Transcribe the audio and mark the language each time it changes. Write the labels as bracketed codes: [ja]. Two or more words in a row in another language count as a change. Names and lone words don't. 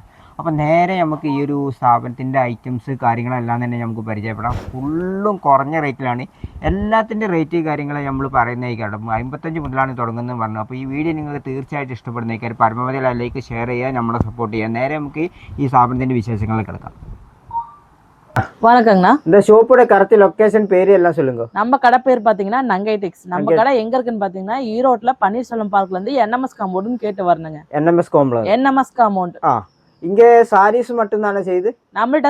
[ml] അപ്പോൾ നേരെ നമുക്ക് ഈ ഒരു സ്ഥാപനത്തിൻ്റെ ഐറ്റംസ് കാര്യങ്ങളെല്ലാം തന്നെ നമുക്ക് പരിചയപ്പെടാം. ഫുള്ളും കുറഞ്ഞ റേറ്റിലാണ്. എല്ലാത്തിൻ്റെ റേറ്റ് കാര്യങ്ങൾ നമ്മൾ പറയുന്നതായിരിക്കും. 55 മുതലാണ് തുടങ്ങുന്നത് പറഞ്ഞു. അപ്പോൾ ഈ വീഡിയോ നിങ്ങൾക്ക് തീർച്ചയായിട്ടും ഇഷ്ടപ്പെടുന്നതായിരിക്കും. പരമാവധി [en] like share [ml] ചെയ്യുക, നമ്മളെ സപ്പോർട്ട് ചെയ്യുക. നേരെ നമുക്ക് ഈ സ്ഥാപനത്തിൻ്റെ വിശേഷങ്ങളിൽ കിടക്കാം. [ta] வணக்கங்கண்ணா, இந்த ஷோப்போட [en] correct location [ta] பேரு எல்லாம் சொல்லுங்க. நம்ம கடை பேர் பாத்தீங்கன்னா நங்கை டெக்ஸ். நம்ம கடை எங்க இருக்குன்னு பாத்தீங்கன்னா ஈரோட்ல பன்னீர்செல்வம் பார்க்ல இருந்து NMS காம்பவுண்ட்னு கேட்டு வரணுங்க. NMS காம்பவுண்ட். NMS காம்பவுண்ட். இங்க சாரீஸ் மட்டும் தானே செய்து? நம்மள்ட்ட